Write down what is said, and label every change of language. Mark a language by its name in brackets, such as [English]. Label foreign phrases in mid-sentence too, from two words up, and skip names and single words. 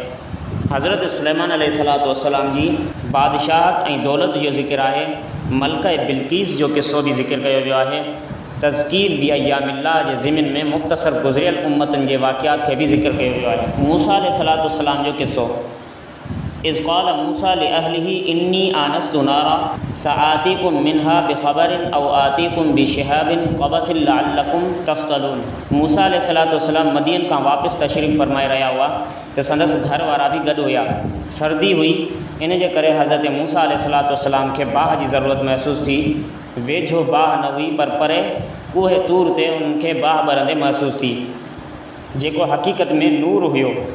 [Sindhi] हज़रत सुलेमान [Arabic] عليه الصلاة والسلام [Sindhi] जी बादशाहत ऐं दौलत जो ज़िक्र आहे। मलका बिल्कीस जो क़िस्सो भी ज़िक्र कयो वियो आहे। [Arabic] تذكير بأيام الله [Sindhi] जे ज़िमिन में मुख़्तसर गुज़रियल उम्मतनि जे वाक़ियात खे भी ज़िक्र कयो वियो आहे। मूसा [Arabic] عليه الصلاة والسلام [Sindhi] जो क़िस्सो, [Arabic] إذ قال موسى لأهله إني آنست نارا سآتيكم منها بخبر أو آتيكم بشهاب قبس لعلكم تصطلون. [Sindhi] मूसा [Arabic] عليه الصلاة والسلام [Sindhi] मदीन खां वापसि तशरीफ़ फरमाए रहिया हुआ त संदसि घर वारा भी गॾु हुया। सर्दी हुई, इन जे करे हज़रत मूसा [Arabic] عليه الصلاة والسلام [Sindhi] खे बाह जी ज़रूरत महसूस थी। वेझो बाह न हुई, पर परे कूहे तूर ते उन्हनि खे बाह ॿरंदे महसूस थी, जेको हक़ीक़त में नूर हुयो।